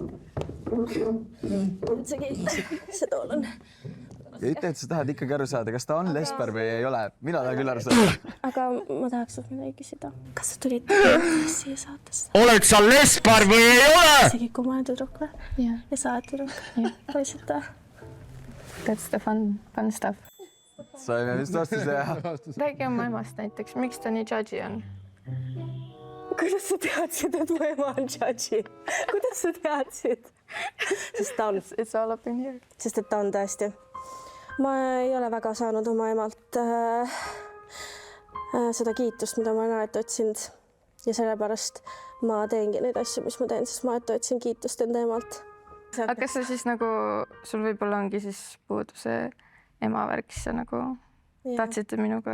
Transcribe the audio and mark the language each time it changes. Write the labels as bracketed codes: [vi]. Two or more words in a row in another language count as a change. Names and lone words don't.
[et] See tool on. Ja ütle, et sa tahad ikkagi aru saada, kas ta on lesber või ei ole. Mina tahan küll aru saada. Aga ma tahaks sult midagi küsida. Kas sa tulid siia saatesse? Oled sa lesber või ei ole? Isegi kui ma olen tüdruk või? Ja sa oled tüdruk? Päriselt või? [en] That's the fun stuff. [et] Saime vist vastuse, jah. Räägi oma emast näiteks. Miks ta nii judgy on? kuidas sa teadsid, et mu ema on judge'i? Kuidas sa teadsid? Sest ta on. [en] It's all up in here. [et] Sest et ta on tõesti. Ma ei ole väga saanud oma emalt seda kiitust, mida ma olen alati otsinud. Ja sellepärast ma teengi neid asju, mis ma teen, sest ma alati otsin kiitust enda emalt. Aga kas sa siis nagu, sul võib-olla ongi siis puudu see ema värk, siis sa nagu tahtsite minuga...